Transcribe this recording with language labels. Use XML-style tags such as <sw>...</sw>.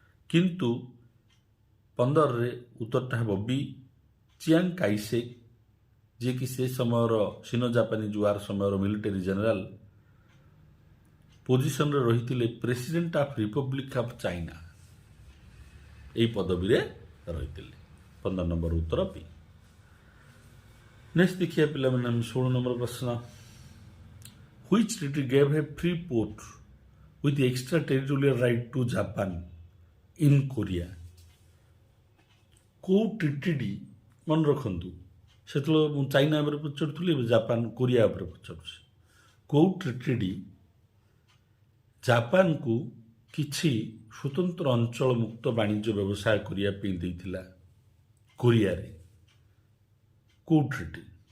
<or>କିନ୍ତୁ 15ରେ ଉତ୍ତରଟା ହେବ ବି, ଚିଆଙ୍ଗ କାଇସେକ୍, ଯିଏକି ସେ ସମୟର ସିନୋ ଜାପାନିଜ୍ ୱାର୍ ସମୟର ମିଲିଟାରୀ ଜେନେରାଲ, ପୋଜିସନରେ ରହିଥିଲେ president of Republic of China, ଏହି ପଦବୀରେ ରହିଥିଲେ। 15 ନମ୍ବର ଉତ୍ତର ବି। ନେକ୍ସଟ ଦେଖିବା ପିଲାମାନେ ଆମେ 16 ନମ୍ବର ପ୍ରଶ୍ନ।</or> <en>Which treaty gave a free port with extraterritorial right to Japan in Korea?</en> <or>କେଉଁ ଟ୍ରିଟିଟି ମନେ ରଖନ୍ତୁ, ସେତେବେଳେ ମୁଁ ଚାଇନା ଉପରେ ପଚାରୁଥିଲି, ଏବେ ଜାପାନ କୋରିଆ ଉପରେ ପଚାରୁଛି। କେଉଁ ଟ୍ରିଟିଟି ଜାପାନକୁ କିଛି ସ୍ୱତନ୍ତ୍ର ଅଞ୍ଚଳ ମୁକ୍ତ ବାଣିଜ୍ୟ ବ୍ୟବସାୟ କରିବା ପାଇଁ ଦେଇଥିଲା କୋରିଆରେ? କେଉଁ ଟ୍ରିଟି?</or>